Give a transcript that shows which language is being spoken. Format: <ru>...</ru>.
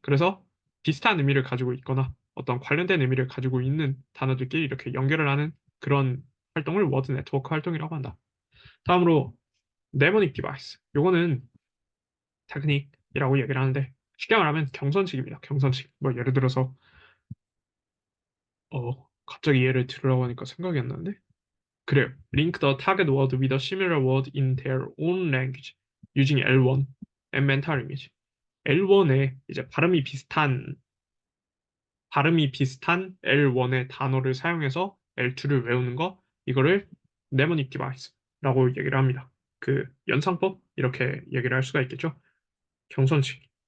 <ko>그래서 비슷한 의미를 가지고 있거나 어떤 관련된 의미를 가지고 있는 단어들끼리 이렇게 연결을 하는 그런 활동을 워드 네트워크 활동이라고 한다. 다음으로 네모닉 디바이스. 요거는 테크닉이라고 얘기를 하는데 쉽게 말하면 경선식입니다. 경선식. 뭐 예를 들어서 갑자기 예를 들으라고 하니까 생각이 안 나는데 그래요.</ko> <en>Link the target word with a similar word in their own language using L1 and mental image.</en> <ko>L1에 이제 발음이 비슷한 L1의 단어를 사용해서 L2를 외우는 거, 이거를 mnemonic device라고 얘기를 합니다. 그 연상법 이렇게 얘기를 할 수가 있겠죠. 경선식.</ko>